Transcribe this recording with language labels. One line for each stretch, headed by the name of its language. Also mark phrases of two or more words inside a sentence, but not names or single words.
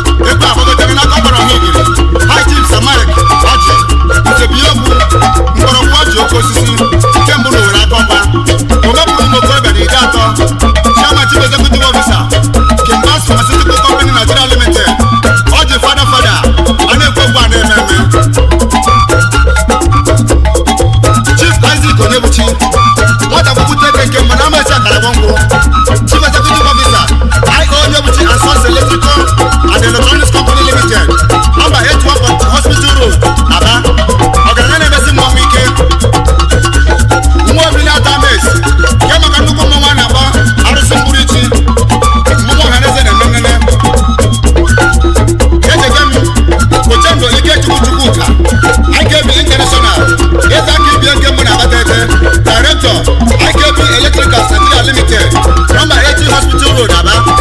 Igbo: Ekwe agbagote gị n'aka ọkpọrọ ha igiri, High Chief Sir Mike Ọjị, Nze Biokwu, mgbọrọgwụ ọjị oke osisi, nke mbụ n'Owerri aka ọkwa, o mepụrụ ụmụ okorobịa na iri atọ,
English: Chairman Chief Executive Officer,
Igbo: Kimbas Pharmaceutical Company Nigeria Limited, Ọjị Fada Fada, a na-ekwe egwu a na-eme eme. Chief Isaac Onyebuchi, nwata kwupụta eke nke mbụ na ama esi akara gwọ nkwụ.
English: Chief Executive Officer, I O Onyebuchi and Sons Electrical and Electronics Company Limited, number eight one Hospital Road, Aba.
Igbo: Ọgaranya na-emesi mmụọ ike. Nwa obi na-ata mes, nke maka nnukwu mmọnwụ a na-akpọ arụsị mkpụrụ ichi. Mmọnwụ ọha na eze na-eme nnene. Echege m, Ochendo Ikechukwu Chukwuka, I K B International, eze aka ibie nke mbụ na Abatete, Director, I K B Electricals Nigeria Limited,
English: number eighty Hospital Road, Aba.